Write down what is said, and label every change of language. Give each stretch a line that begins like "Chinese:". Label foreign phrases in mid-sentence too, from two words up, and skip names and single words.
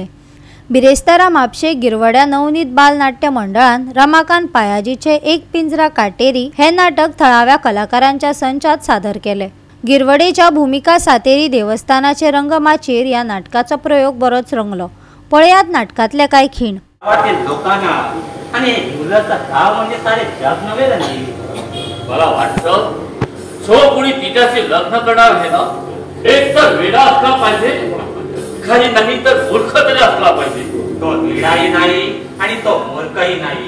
Konkani: बिरेस्तारा म्हापशे गिरवड्या नवनीत बाल नाट्य मंडळान रमाकांत पायाजीचे एक पिंजरा काटेरी हे नाटक थळाव्या कलाकारांच्या संचात सादर केले। गिरवडेच्या भूमिका सातेरी देवस्थानाचे रंगमाचेर या नाटकाचो प्रयोग बरोच रंगलो। पळयात नाटकातले काय खीण।
Marathi: लोकांना आणि मुलाचा गाव म्हणजे सारे जग नव्हे रे। मला वाटतं जो कोणी तिच्याशी लग्न करणार आहे ना, एक तर वेडा असला पाहिजे, काही नाही तर मूर्ख तरी असला पाहिजे। तो वेडाही नाही आणि तो मूर्खही नाही।